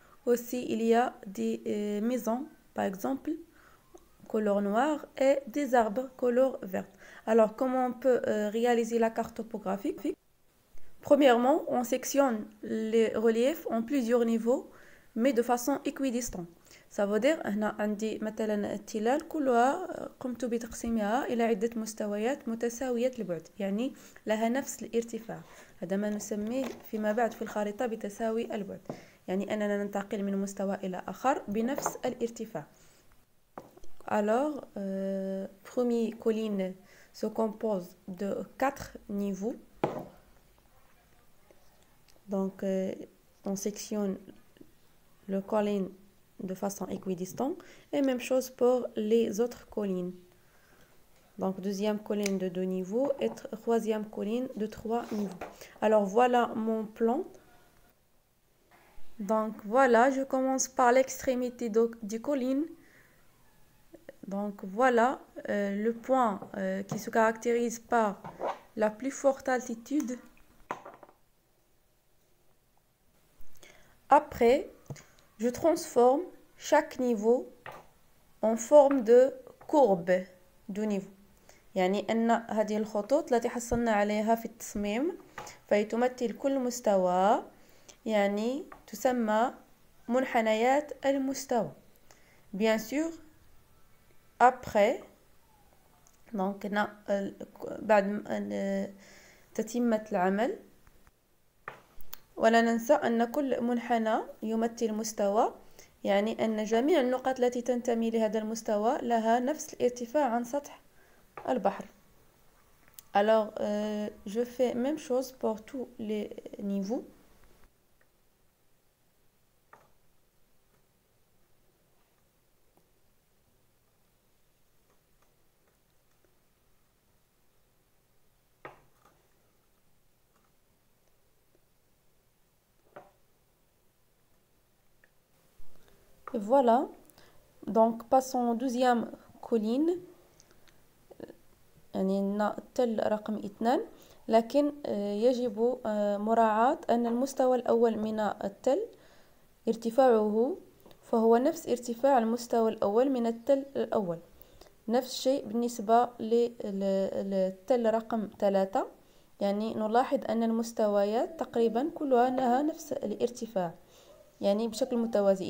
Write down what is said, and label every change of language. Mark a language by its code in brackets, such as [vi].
[fr] Aussi, il y a des maisons, par exemple, couleur noire et des arbres couleur verte. Alors, comment on peut réaliser la carte topographique? Premièrement, on sectionne les reliefs en plusieurs niveaux, mais de façon équidistante. Ça veut dire [ar] هنا عندي مثلا التلال كلها قمت بتقسيمها إلى عدة مستويات متساوية البعد، يعني لها نفس الارتفاع. هذا ما نسميه فيما بعد في الخريطة بتساوي البعد، يعني أننا ننتقل من مستوى إلى آخر بنفس الارتفاع. [fr] Alors, premier colline se compose de 4 niveaux. Donc, on sectionne le colline de façon équidistante et même chose pour les autres collines. Donc, deuxième colline de 2 niveaux et troisième colline de 3 niveaux. Alors, voilà mon plan. Donc, voilà, je commence par l'extrémité du colline. Donc, voilà le point qui se caractérise par la plus forte altitude. Après, je transforme chaque niveau en forme de courbe du niveau. [ar] يعني أن هذه الخطوط التي حصلنا عليها في التصميم فهي تمثل كل مستوى، يعني تسمى منحنيات المستوى. [fr] Bien sûr, après donc [ar] بعد تتمة العمل، ولا ننسى أن كل منحنى يمثل مستوى، يعني أن جميع النقط التي تنتمي لهذا المستوى لها نفس الارتفاع عن سطح البحر. [fr] Alors, je fais même chose pour tous les niveaux. Et voilà, donc passons au deuxième colline. [ar] يعني التل رقم 2، لكن يجب مراعاة أن المستوى الأول من التل ارتفاعه فهو نفس ارتفاع المستوى الأول من التل الأول. نفس الشيء بالنسبة للتل رقم 3، يعني نلاحظ أن المستويات تقريبا كلها لها نفس الارتفاع، يعني بشكل متوازي.